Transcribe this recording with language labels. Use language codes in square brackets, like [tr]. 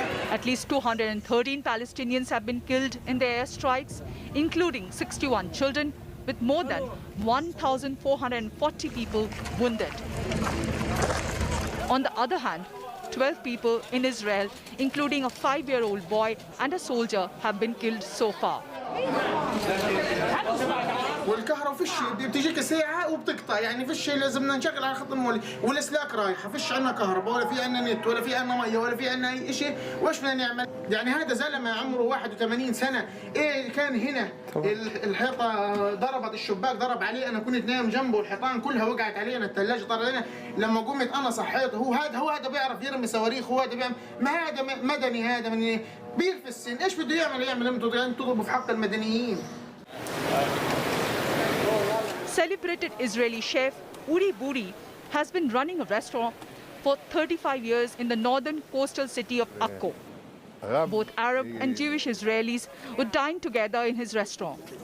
[en] At least 213 Palestinians have been killed in the airstrikes, including 61 children, with more than 1,440 people wounded. On the other hand, 12 people in Israel, including a 5-year-old boy and a soldier, have been killed so far. [ar] والكهرباء فيش بتجيك ساعة وبتقطع يعني فيش لازمنا نشغل على خط المولي والاسلاك رايحة فيش عندنا كهرباء ولا في عندنا نت ولا في عندنا مية ولا في عندنا أي شيء واش بدنا نعمل؟ يعني هذا زلمة عمره 81 سنة إيه كان هنا الحيطة ضربت الشباك ضرب عليه أنا كنت نايم جنبه الحيطان كلها وقعت علينا الثلاجة طار علينا لما قمت أنا صحيت هو هذا بيعرف يرمي صواريخ هو هذا بيعمل ما هذا مدني هذا من بير في السن إيش بده يعمل أنتوا تضربوا في حق المدنيين. [en] Celebrated Israeli chef Uri Buri has been running a restaurant for 35 years in the northern coastal city of Akko. Both Arab and Jewish Israelis would dine together in his restaurant.